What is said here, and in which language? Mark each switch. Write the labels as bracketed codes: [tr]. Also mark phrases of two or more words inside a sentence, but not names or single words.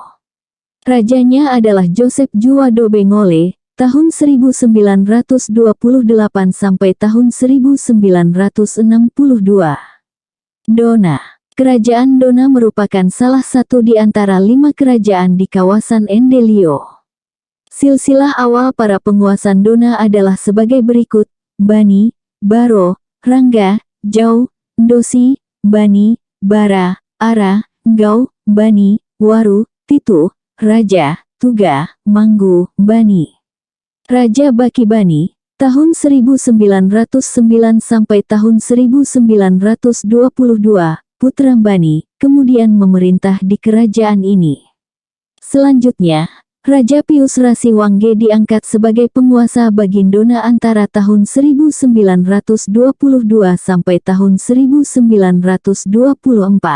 [id] Rajanya adalah Joseph Juwadobe Ngole, tahun 1928 sampai tahun 1962. Dona. Kerajaan Dona merupakan salah satu di antara 5 kerajaan di kawasan Endelio. Silsilah awal para penguasa Dona adalah sebagai berikut: Bani, Baro, Rangga, Jau, Ndosi, Bani, Bara, Ara, Gau, Bani, Waru, Titu, Raja, Tuga, Manggu, Bani. Raja Baki Bani, tahun 1909 sampai tahun 1922, putra Bani, kemudian memerintah di kerajaan ini. Selanjutnya, Raja Pius Rasiwangge diangkat sebagai penguasa Bagindona antara tahun 1922 sampai tahun 1924.